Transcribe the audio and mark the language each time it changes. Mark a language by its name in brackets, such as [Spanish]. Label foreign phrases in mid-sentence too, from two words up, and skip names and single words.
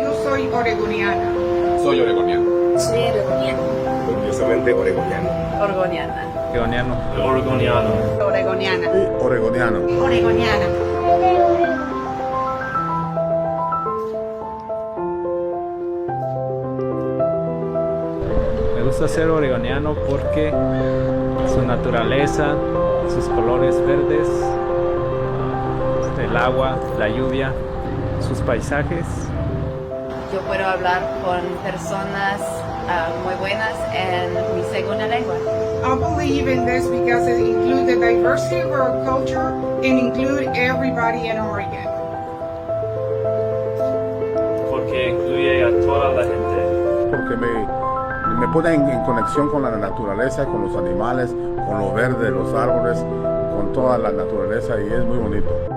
[Spanish] soy oregoniana. Soy oregoniano. Soy oregoniano. Orgullosamente oregoniano. Oregoniana. Oregoniano. Oregoniano. Oregoniana. Oregoniano. Oregoniana. Me gusta ser oregoniano porque su naturaleza, sus colores verdes, el agua, la lluvia, sus paisajes. Yo puedo hablar con personas muy buenas en mi segunda lengua. [English] I believe in this because it includes the diversity of our culture and include everybody in Oregon. [Spanish] Porque incluye a toda la gente. Porque me pone en conexión con la naturaleza, con los animales, con lo verde, los árboles, con toda la naturaleza y es muy bonito.